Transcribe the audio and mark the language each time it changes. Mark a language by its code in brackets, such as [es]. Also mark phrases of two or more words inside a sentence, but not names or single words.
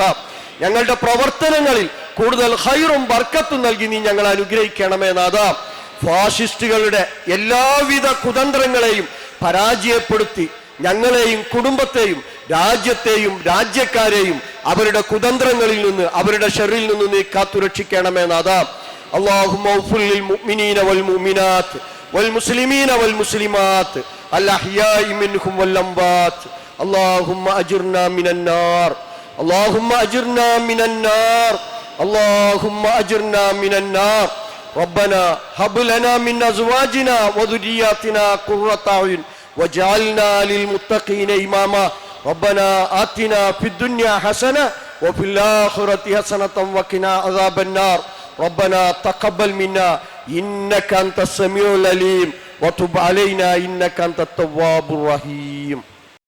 [ml] ഞങ്ങളുടെ പ്രവർത്തനങ്ങളിൽ കൂടുതൽ ഖൈറും ബർക്കത്തും നൽകി നീ ഞങ്ങളെ അനുഗ്രഹിക്കണമേ നാഥ. ഫാഷിസ്റ്റുകളുടെ എല്ലാവിധ കുതന്ത്രങ്ങളെയും പരാജയപ്പെടുത്തി ഞങ്ങളെയും കുടുംബത്തെയും രാജ്യത്തെയും രാജ്യക്കാരെയും അവരുടെ കുതന്ത്രങ്ങളിൽ നിന്ന്, അവരുടെ ഷർറിൽ നിന്ന് നീ കാത്തുരക്ഷിക്കണമേ നാഥ. [ar] اللهم اغفر للمؤمنين والمؤمنات والمسلمين والمسلمات الأحياء منهم والأموات اللهم أجرنا من النار اللهم أجرنا من النار اللهم أجرنا من النار ربنا هب لنا من أزواجنا وذرياتنا قرة أعين واجعلنا للمتقين إماما ربنا آتنا في الدنيا حسنة وفي الآخرة حسنة وقنا عذاب النار ربنا تقبل منا إنك أنت السميع العليم وتب علينا إنك أنت التواب الرحيم